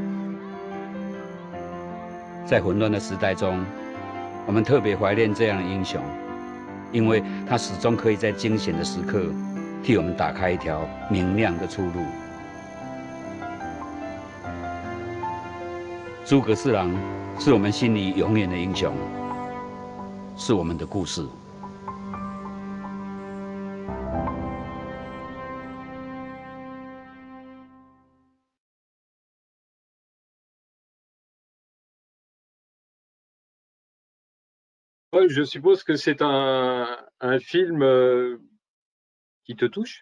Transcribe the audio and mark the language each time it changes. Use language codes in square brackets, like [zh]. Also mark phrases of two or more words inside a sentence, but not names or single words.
[zh] 在混乱的时代中，我们特别怀念这样的英雄，因为他始终可以在惊险的时刻，替我们打开一条明亮的出路。诸葛四郎是我们心里永远的英雄，是我们的故事。 [fr] Je suppose que c'est un film qui te touche.